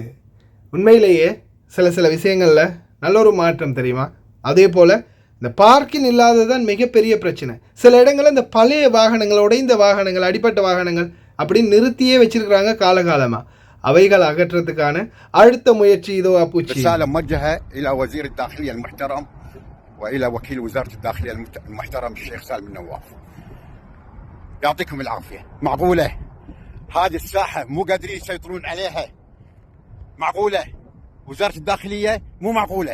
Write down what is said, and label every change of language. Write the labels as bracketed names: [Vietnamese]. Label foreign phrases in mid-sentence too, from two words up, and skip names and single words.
[Tamil] உண்மையிலேயே சில விஷயங்களில் நல்ல ஒரு மாற்றம் தெரியுமா. அதே போல் இந்த பார்க்கிங் இல்லாததான் மிகப்பெரிய பிரச்சனை. சில இடங்களில் இந்த பழைய வாகனங்கள், உடைந்த வாகனங்கள், அடிப்பட்ட வாகனங்கள் அப்படின்னு நிறுத்தியே வச்சிருக்கிறாங்க காலகாலமாக. அவைகள் அகற்றத்துக்கான அடுத்த முயற்சி இதோ அப்புச்சி. [Arabic] رسالة موجهة إلى وزير الداخلية المحترم وإلى وكيل وزارة الداخلية المحترم الشيخ سالم النواف. يعطيكم العافية. معقولة هذه الساحة مو قادرين يسيطرون عليها؟ معقولة وزارة الداخلية مو معقولة.